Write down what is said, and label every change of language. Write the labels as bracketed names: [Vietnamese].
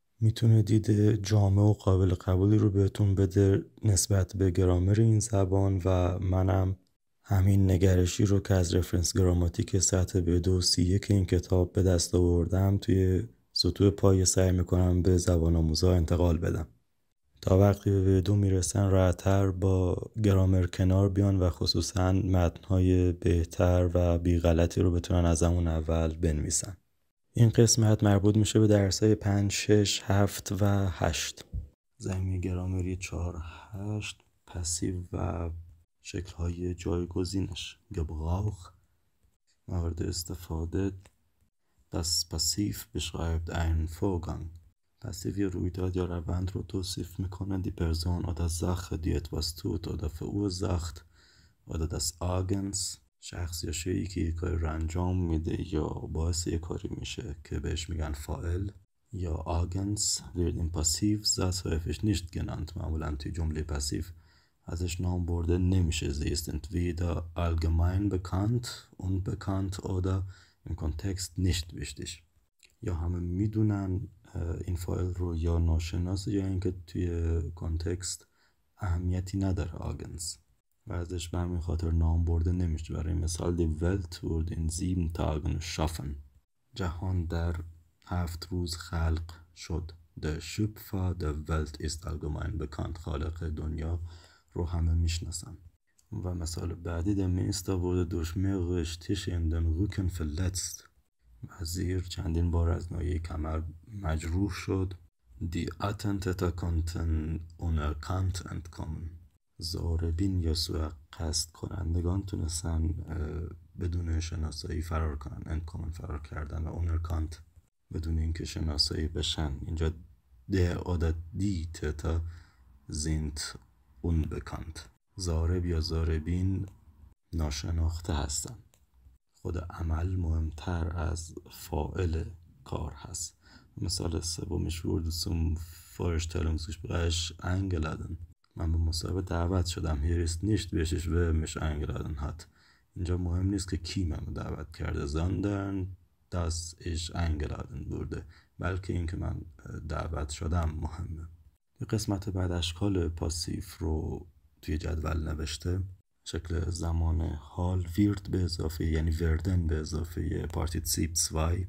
[Persian] میتونه دید جامع و قابل قبولی رو بهتون بده نسبت به گرامر این زبان و منم همین نگرشی رو که از رفرنس گراماتیک سطح B2 C1 این کتاب به دست آوردم توی سطوح پایه سعی میکنم به زبان آموزا انتقال بدم تا وقتی به B2 میرسن راحت‌تر با گرامر کنار بیان و خصوصا متن‌های بهتر و بی غلطی رو بتونن از همون اول بنویسن. این قسمت مربوط میشه به درسای 5، 6، 7 و 8. زمینه گرامری 4، 8 پسیو و شکل‌های جایگزینش. Gebrauch مورد استفاده. [German] Das Passiv beschreibt einen Vorgang. [Persian] پسیو یه رویداد یا روند رو توصیف میکنه. [German] Die Person oder Sache die etwas tut oder verursacht oder das Agens [Persian] شخص یا شیئی که یک کاری رو انجام میده یا باعث یک کاری میشه که بهش میگن فاعل یا [German] Agens wird im Passivsatz häufig nicht genannt. [Persian] معمولا توی جمله پسیو ازش نام برده نمیشه. [German] Sie ist entweder allgemein bekannt, unbekannt oder im Kontext nicht wichtig. [Persian] یا همه میدونن این فایل رو یا ناشناسه یا اینکه توی کانتکست اهمیتی نداره آگنز و ازش به همین خاطر نام برده نمیشه. برای مثال [German] die Welt wurde in 7 Tagen schaffen. [Persian] جهان در 7 روز خلق شد. [German] Der Schöpfer der Welt ist allgemein bekannt. [Persian] خالق دنیا رو همه میشناسن. و مثال بعدی [German] der Minister wurde durch mehrere Stiche in den Rücken verletzt. [Persian] وزیر چندین بار از ناحیه کمر مجروح شد. [German] Die Attentäter konnten unerkannt entkommen. [Persian] ضاربین یا سوء قصد کنندگان تونستن بدون شناسایی فرار کنن. entkommen فرار کردن و unerkannt بدون اینکه شناسایی بشن. [German] اینجا der oder die Täter sind unbekannt. [Persian] ضارب یا ضاربین ناشناخته هستن. خود عمل مهمتر از فاعل کار هست. مثال سومش [German] wurde zum Vorstellungsgespräch eingeladen. [Persian] من به مصاحبه دعوت شدم. [German] Hier ist nicht wichtig wer mich eingeladen hat. [Persian] اینجا مهم نیست که کی منو دعوت کرده [German] sondern dass ich eingeladen wurde. [Persian] بلکه اینکه من دعوت شدم مهمه. قسمت بعد اشکال پاسیف رو توی جدول نوشته. شکل زمان حال ویرد به اضافه یعنی وردن به اضافه پارتیسیپ 2.